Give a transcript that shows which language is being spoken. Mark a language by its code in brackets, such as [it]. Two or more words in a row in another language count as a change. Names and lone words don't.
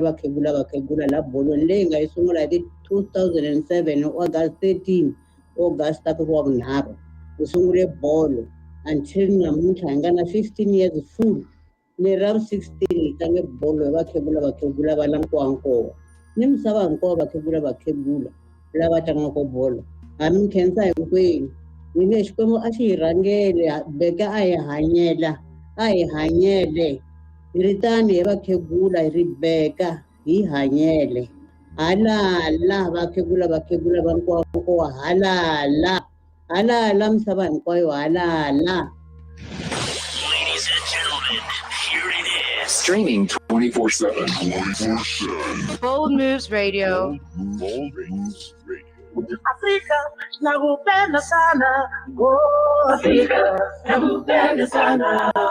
[ts] vakhegula la bolweni leyi nga yi sungula hi 2007 August 13 August ta ku wa vunharhu hi sungule bolo until namuntlha hi nga na [en] 15 years full [ts] leri ra 16 hi tlange bolo hi vakhegula va la nkowankowa ni misava hinkwawo vakhegula lava tlangaka bolo ha mi khensa hinkwenu hi nge Xikwembu a xi hi rhangele BEKA a hi hanyele hi ri tani hi vakhegula hi ri BEKA hi hanyele halala vakhegula va nkowankowa halala misava hinkwayo halala. [en] Ladies and gentlemen, here it is. Streaming 24/7. 24/7. Bold Moves Radio. Bold Moves Radio. [sw] Afrika nakupenda sana, oh Afrika nakupenda sana.